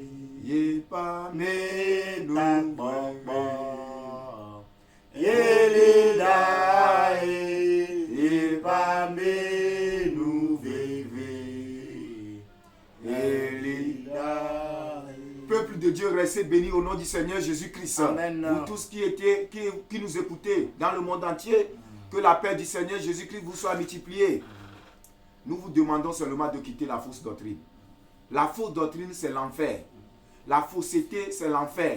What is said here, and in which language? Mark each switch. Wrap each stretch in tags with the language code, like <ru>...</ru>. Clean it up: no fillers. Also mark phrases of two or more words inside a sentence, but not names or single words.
<ee>Yepa menu kpokpo. Elidaye. Yepa menu veve. Elidaye.</ee> <fr>Peuple de Dieu, restez bénis au nom du Seigneur Jésus-Christ. Amen. Vous tous qui nous écoutez dans le monde entier, que la paix du Seigneur Jésus-Christ vous soit multipliée. Nous vous demandons seulement de quitter la fausse doctrine. La fausse doctrine, c'est l'enfer. La fausseté, c'est l'enfer.</fr>